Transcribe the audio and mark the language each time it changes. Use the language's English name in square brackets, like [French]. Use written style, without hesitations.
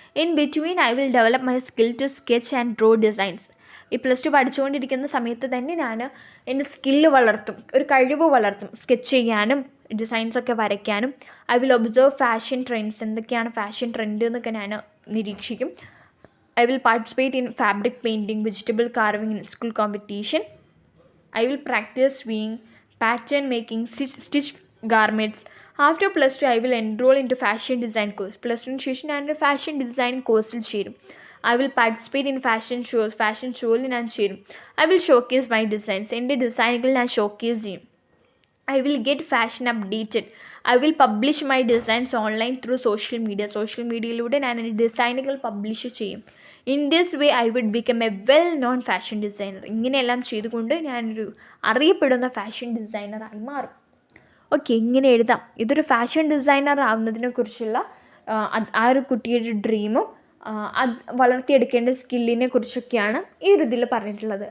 [English] In between I will develop my skill to sketch and draw designs. [Malayalam] ഈ +2 പഠിച്ചുകൊണ്ടിരിക്കുന്ന സമയത്ത് തന്നെ ഞാൻ എൻ്റെ സ്കില്ല് വളർത്തും, ഒരു കഴിവ് വളർത്തും, സ്കെച്ച് ചെയ്യാനും ഡിസൈൻസൊക്കെ വരയ്ക്കാനും. [English] I will observe fashion trends, [Malayalam] എന്തൊക്കെയാണ് ഫാഷൻ ട്രെൻഡ് എന്നൊക്കെ ഞാൻ നിരീക്ഷിക്കും. [English] I will participate in fabric painting, vegetable carving in school competition. I will practice sewing, pattern making, stitch garments. After +2, I will enroll into fashion design course. [Malayalam] +2 ശേഷം ഞാൻ fashion design കോഴ്സിൽ ചേരും. [English] I will participate in fashion [Malayalam] ഷോയിൽ ഞാൻ ചേരും. [English] I will showcase my designs. [Malayalam] എൻ്റെ ഡിസൈനുകൾ ഞാൻ ഷോക്കേസ് ചെയ്യും. [English] I will get fashion updated. I will publish my designs online through social media. [Malayalam] Social മീഡിയയിലൂടെ ഞാൻ എൻ്റെ ഡിസൈനുകൾ പബ്ലിഷ് ചെയ്യും. [English] In this way I would become a well known fashion designer. [Malayalam] ഇങ്ങനെയെല്ലാം ചെയ്തുകൊണ്ട് ഞാനൊരു അറിയപ്പെടുന്ന ഫാഷൻ ഡിസൈനറായി മാറും. ഓക്കെ, ഇങ്ങനെ എഴുതാം. ഇതൊരു ഫാഷൻ ഡിസൈനർ ആവുന്നതിനെക്കുറിച്ചുള്ള ആ ഒരു കുട്ടിയുടെ ഡ്രീമും അത് വളർത്തിയെടുക്കേണ്ട സ്കില്ലിനെ കുറിച്ചൊക്കെയാണ് ഈ ഒരു ഇതിൽ പറഞ്ഞിട്ടുള്ളത്.